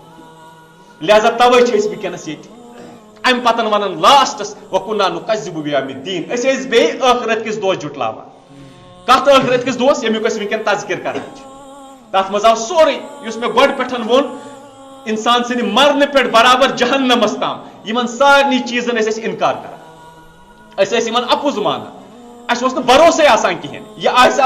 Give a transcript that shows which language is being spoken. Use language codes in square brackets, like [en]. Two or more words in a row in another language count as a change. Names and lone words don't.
[ks] لہذا توے چھِ أسۍ وٕنکیٚنس ییٚتہِ امہِ پتن ونان لاسٹس [ar] وَكُنَّا نُكَذِّبُ بِيَوْمِ الدِّينِ [ks] أسۍ ٲسۍ بیٚیہِ ٲخرت کِس دۄہس جُٹلاوان کتھ ٲخرت کِس دۄہس ییٚمیُک أسۍ وٕنکیٚن تذکر کران چھِ تتھ منٛز آو سورُے یُس مےٚ گۄڈٕ پٮ۪ٹھ ووٚن انسان سٕنٛدِ مرنہٕ پٮ۪ٹھ برابر جہنمس تام یِمن سارنٕے چیٖزن ٲسۍ أسۍ انکار کران أسۍ ٲسۍ یِمن اپُز مانان اسہِ اوس نہٕ بروسے آسان کِہینۍ یہِ آسیا